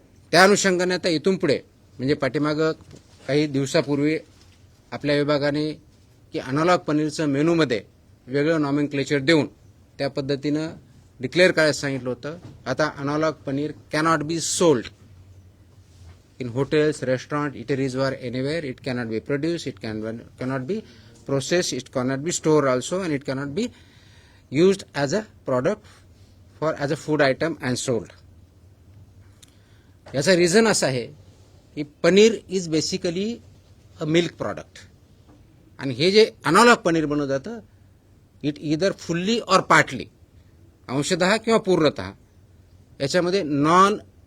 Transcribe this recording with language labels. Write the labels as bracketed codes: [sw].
[mr] त्या अनुषंगाने आता इथून पुढे म्हणजे पाठीमागं काही दिवसापूर्वी आपल्या विभागाने की अनॉलॉग पनीरचं मेनूमध्ये वेगळं नॉमेनक्लेचर देऊन त्या पद्धतीनं डिक्लेअर करायला सांगितलं होतं. [en] आता analogue paneer cannot be sold in hotels, restaurant, eateries or anywhere. It cannot be produced, it cannot be processed, it cannot be stored also, and it cannot be used as a product as a food item and sold. [mr] याचा reason असा आहे की paneer [en] is basically a milk product [mr] आणि हे जे अनॉलॉग पनीर बनवलं जातं [en] it either fully or partly [mr] अंशतः किंवा पूर्णतः याच्यामध्ये नॉन